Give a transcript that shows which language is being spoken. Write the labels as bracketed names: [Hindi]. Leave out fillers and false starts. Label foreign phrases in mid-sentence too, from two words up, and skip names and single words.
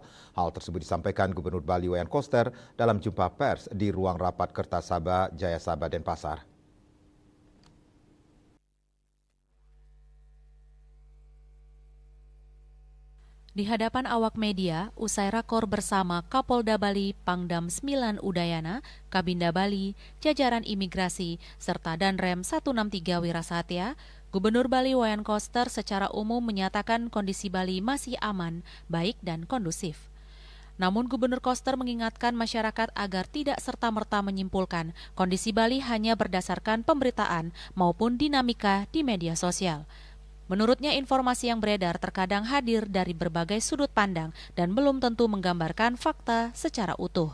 [Indonesian] Hal tersebut disampaikan Gubernur Bali Wayan Koster dalam jumpa pers di ruang rapat Kertasaba, Jayasaba, Denpasar. Di hadapan awak media, usai rakor bersama Kapolda Bali, Pangdam 9 Udayana, Kabinda Bali, jajaran imigrasi, serta Danrem 163 Wirasatya, Gubernur Bali Wayan Koster secara umum menyatakan kondisi Bali masih aman, baik dan kondusif. Namun Gubernur Koster mengingatkan masyarakat agar tidak serta-merta menyimpulkan kondisi Bali hanya berdasarkan pemberitaan maupun dinamika di media sosial. Menurutnya, informasi yang beredar terkadang hadir dari berbagai sudut pandang dan belum tentu menggambarkan fakta secara utuh.